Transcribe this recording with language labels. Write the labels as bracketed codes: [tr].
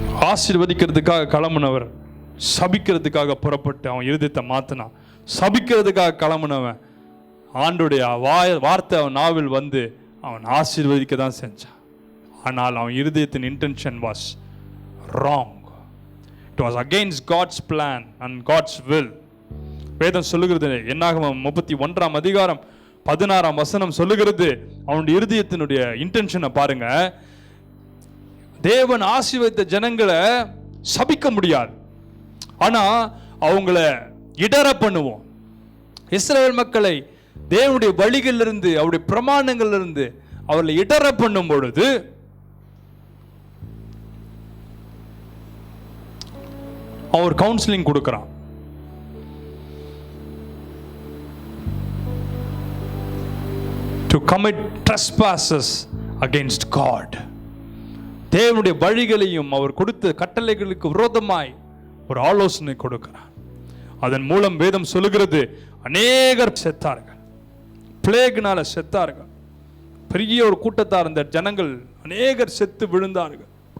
[ta] ஆசீர்வதிக்கிறதுக்காக கிளம்புனவர் சபிக்கிறதுக்காக புறப்பட்டு அவன் இருதயத்தை மாத்தினான். சபிக்கிறதுக்காக கிளம்புனவன் ஆண்டுடைய வார்த்தை அவன் நாவில் வந்து அவன் ஆசீர்வதிக்க தான் செஞ்சான். ஆனால் அவன் இருதயத்தின் [en] Intention was wrong. It was against God's plan and God's will. [ta] வேதம் சொல்லுகிறது, என்னாகமம் 31ஆம் அதிகாரம் 16ஆம் வசனம் சொல்லுகிறது, அவனுடைய இருதயத்தினுடைய இன்டென்ஷனை பாருங்க. தேவன் ஆசீர்வதித்த ஜனங்களை சபிக்க முடியாது, ஆனா அவங்கள இடற பண்ணுவோம். இஸ்ரவேல் மக்களை தேவனுடைய வழிகளிலிருந்து, அவருடைய பிரமாணங்களிலிருந்து அவர்களை இடற பண்ணும் பொழுது அவர் கவுன்சிலிங் கொடுக்கிறான். [en] To commit trespasses against God. [ta] தேவனுடைய வழிகளையும் அவர் கொடுத்த கட்டளைகளுக்கு விரோதமாய் ஒரு ஆலோசனை கொடுக்கிறார். அதன் மூலம் வேதம் சொல்லுகிறது, அநேகர் செத்தார்கள், பிளேக்னால செத்தார்கள். பெரிய ஒரு கூட்டத்தார் அந்த ஜனங்கள் அநேகர் செத்து விழுந்தார்கள்.